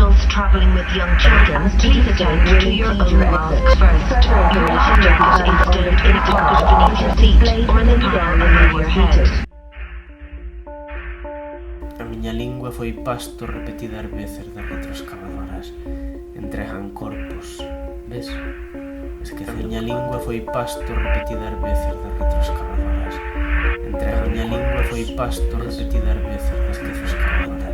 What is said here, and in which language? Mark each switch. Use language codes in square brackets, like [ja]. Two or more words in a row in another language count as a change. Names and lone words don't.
[en] traveling with young children, please attend to your own mask first. Your life jacket is stowed in a pocket beneath your seat or in the panel above your head. [gl] A miña lingua foi pasto repetidas veces das retroescavadoras. Entregan corpos, ves? A miña lingua foi pasto repetidas veces das retroescavadoras. A miña lingua foi pasto repetidas veces das retroescavadoras.